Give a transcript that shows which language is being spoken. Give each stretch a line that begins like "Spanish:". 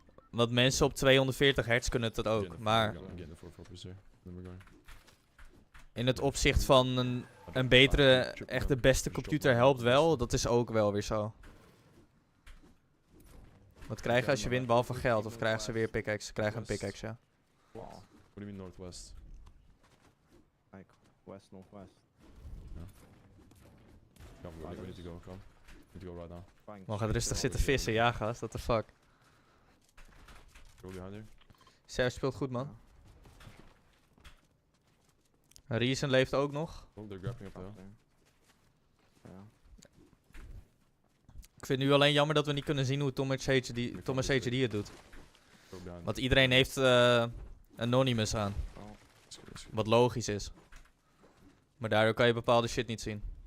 Dutch: Want mensen op 240 hertz kunnen het ook. Maar
English: I'm getting the 4 here. Then we're going.
Dutch: in het opzicht van een betere, echt de beste computer helpt wel. Dat is ook wel weer zo. Wat krijg je als je wint behalve geld? Of krijgen ze weer pickaxe? Ze krijgen een pickaxe, ja.
English: What do you mean northwest? Like West, northwest. Come, we need to go, come. We need to go right now.
Dutch: Man gaat rustig zitten vissen, ja gast,
English: what the fuck. Go behind you.
Dutch: Serge speelt goed, man. Reason leeft ook nog.
English: Oh, they're grappling up the hill.
Dutch: Ik vind nu alleen jammer dat we niet kunnen zien hoe Thomas HD het doet. Want iedereen heeft Anonymous aan. Wat logisch is. Maar daardoor kan je bepaalde shit niet zien.